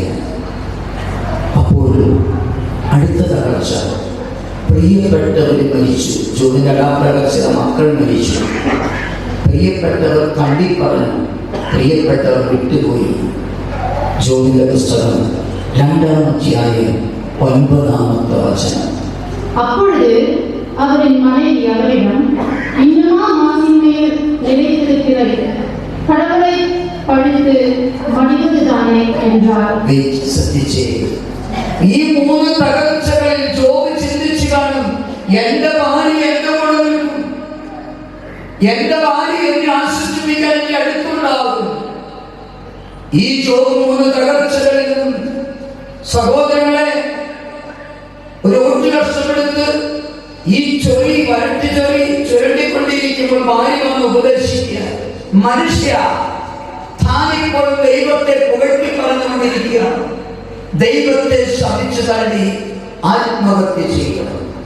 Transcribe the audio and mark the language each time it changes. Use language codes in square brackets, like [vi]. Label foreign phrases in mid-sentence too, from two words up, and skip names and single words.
[ml] അപ്പോൾ അടുത്ത തകർച്ച, പ്രിയപ്പെട്ടവർ മരിച്ചു. ജോലിന്റെ തകർച്ച, മക്കൾ മരിച്ചു, പ്രിയപ്പെട്ടവർ തള്ളിപ്പറഞ്ഞു, പ്രിയപ്പെട്ടവർ വിട്ടുപോയി. ജോലിന്റെ പുസ്തകം 2-ാം അധ്യായം 9-ാമത്തെ വചനം. [ta] அப்பொழுது அவரின் மனைவி அவரிடம், இன்னுமா மாசின் மேல் நிலைத்திருக்கிற கடவுளை பழித்து மடிவதுதானே என்றார். [ml] ശ്രദ്ധിച്ചേ, ഈ 3 തകർച്ചകളിൽ ജോബ് ചിന്തിച്ചു കാണും, എന്റെ ഭാര്യ എന്റെ കൂടെ നിൽക്കും, എന്റെ ഭാര്യ എന്നെ ആശ്വസിപ്പിക്കാൻ എന്റെ അടുത്തുണ്ടാകും. ഈ ജോബ് 3 തകർച്ചകളിലും സഹോദരങ്ങളെ ഒരു 1 വർഷമെടുത്ത് ഈ ചൊറി വരട്ടി ചൊറി ചുരണ്ടിക്കൊണ്ടിരിക്കുമ്പോൾ ഭാര്യ വന്ന് ഉപദേശിക്കുക, മനുഷ്യ താനിപ്പോൾ ദൈവത്തെ പുകഴ്ത്തി പറഞ്ഞുകൊണ്ടിരിക്കുകയാണ്, ദൈവത്തെ ശപിച്ചു തള്ളി ആത്മഹത്യ ചെയ്യണം.